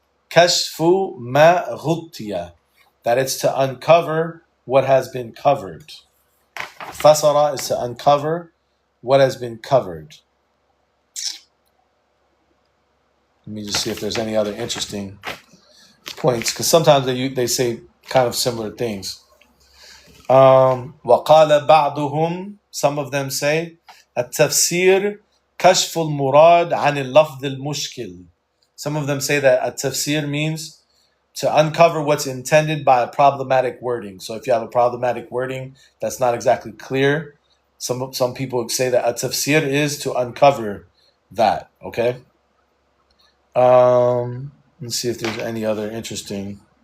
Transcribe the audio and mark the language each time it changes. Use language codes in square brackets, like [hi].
[en] Kashfu ma ghuttiya. That it's to uncover what has been covered. Fasara is to uncover what has been covered. Let me just see if there's any other interesting points, because sometimes they say kind of similar things. [ar] وَقَالَ بَعْضُهُمْ, [en] some of them say, [ar] التفسير كشف المراد عن اللفظ المشكل. [en] Some of them say that at-tafsir means to uncover what's intended by a problematic wording. So if you have a problematic wording that's not exactly clear, some people say that at-tafsir is to uncover that. Okay. Let's see if there's any other interesting.